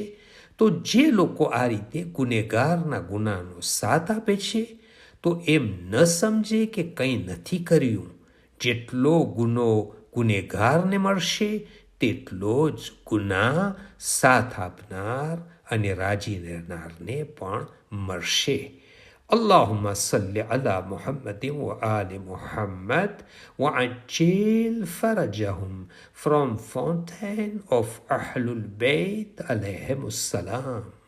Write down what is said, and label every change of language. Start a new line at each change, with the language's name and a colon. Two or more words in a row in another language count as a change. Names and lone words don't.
Gujarati: તો જે લોકો આ રીતે ગુનેગારના ગુનાનો સાથ આપે છે તો એમ ન સમજે કે કંઈ નથી કર્યું. જેટલો ગુનો ગુનેગારને મળશે તેટલો જ ગુનાહ સાથ આપનાર અને રાજી રહેનારને પણ મળશે.
Arabic: اللهم صل على محمد وآل محمد وعجل فرجهم
English: from Fountain of Ahlul Bayt
Arabic: عليهم السلام.